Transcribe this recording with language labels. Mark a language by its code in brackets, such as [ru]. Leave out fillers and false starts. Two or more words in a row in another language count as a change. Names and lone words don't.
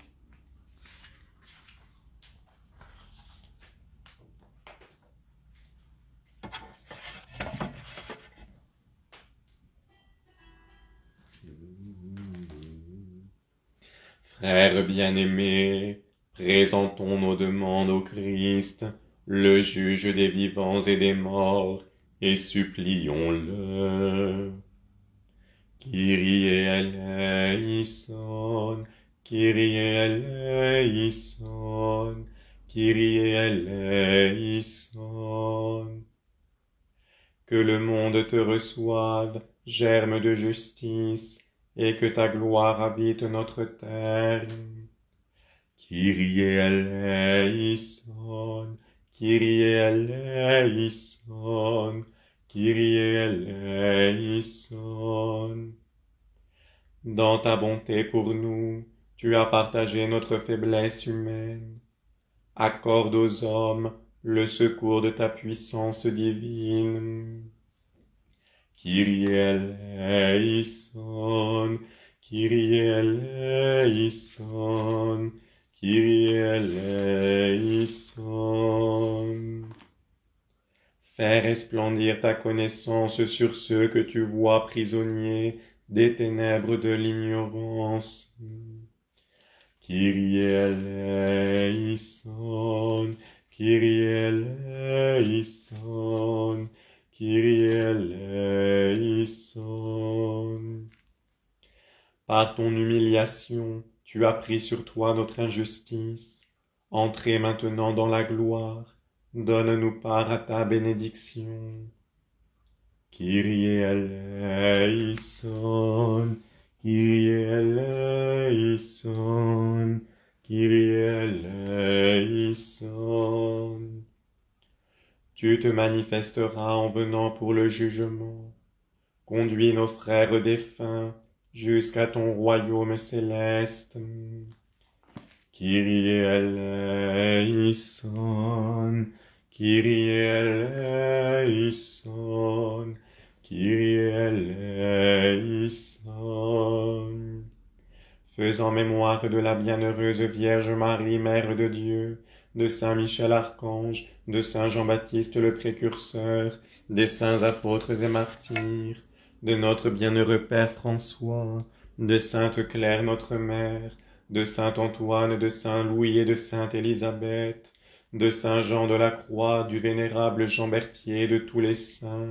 [fr] Frères bien-aimés, présentons nos demandes au Christ, le juge des vivants et des morts, et supplions-le. [el] Κύριε ἐλέησον, Κύριε ἐλέησον, Κύριε ἐλέησον. [fr] Que le monde te reçoive, germe de justice, et que ta gloire habite notre terre. [el] Κύριε ἐλέησον, Κύριε ἐλέησον, Κύριε ἐλέησον. [fr] Dans ta bonté pour nous, tu as partagé notre faiblesse humaine. Accorde aux hommes le secours de ta puissance divine. [el] Κύριε ἐλέησον, Κύριε ἐλέησον, Κύριε ἐλέησον. [fr] Fais resplendir ta connaissance sur ceux que tu vois prisonniers des ténèbres de l'ignorance. [el] Κύριε ἐλέησον. ἐλέησον, Κύριε ἐλέησον, Κύριε ἐλέησον. [fr] Par ton humiliation, tu as pris sur toi notre injustice. Entrez maintenant dans la gloire, donne-nous part à ta bénédiction. [el] Κύριε ἐλέησον, Κύριε ἐλέησον, Κύριε ἐλέησον. [fr] Tu te manifesteras en venant pour le jugement. Conduis nos frères défunts jusqu'à ton royaume céleste. [el] Κύριε ἐλέησον, Κύριε ἐλέησον, Κύριε ἐλέησον. [fr] Faisant mémoire de la bienheureuse Vierge Marie, Mère de Dieu, de Saint Michel Archange, de Saint Jean-Baptiste le Précurseur, des saints apôtres et martyrs, de notre bienheureux Père François, de Sainte Claire notre Mère, de Saint Antoine, de Saint Louis et de Sainte Élisabeth, de Saint Jean de la Croix, du vénérable Jean Berthier, de tous les saints.